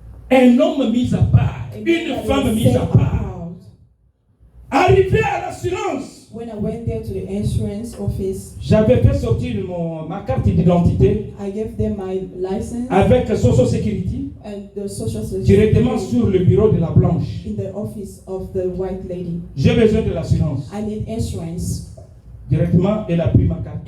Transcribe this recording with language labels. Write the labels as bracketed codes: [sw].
[fr] Un homme mis à part, une femme mise à part. Arrivé à l'assurance, [en] When I went there to the insurance office, [fr] j'avais fait sortir ma carte d'identité [en] I gave them my license [fr] avec Social Security [en] and the social [fr] directement [en] security [fr] sur le bureau de la blanche. [en] in the office of the white lady. [fr] J'ai besoin de l'assurance. [en] I need insurance. [fr] Directement, elle a pris ma carte.